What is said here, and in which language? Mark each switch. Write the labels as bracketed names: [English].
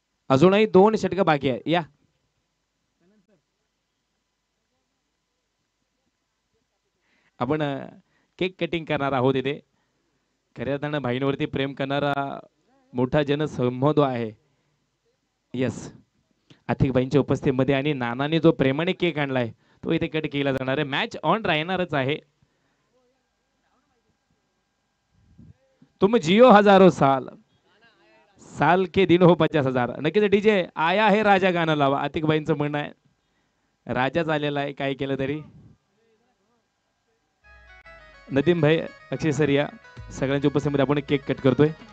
[Marathi] अजूनही 2 षटक बाकी आहे. या आपण केक कटिंग करणार आहोत. इथे खऱ्या अर्थानं भाईंवरती प्रेम करणारा मोठा जनसमूह आहे. यस, आतिकबाईंच्या उपस्थितीमध्ये आणि नानाने जो प्रेमाने केक आणलाय तो इथे कट केला जाणार आहे. मॅच ऑन राहणारच आहे. [Hindi] तुम जियो हजारो साल, साल के दिन हो 50,000. [Marathi] नक्कीच डीजे आया है राजा गाणं लावा, आतिकबाईंचं म्हणणं आहे. राजाच आलेला आहे काय केलं तरी. नदीम भाई, अक्षय सर या सगळ्यांच्या उपस्थितीमध्ये आपण केक कट करतोय.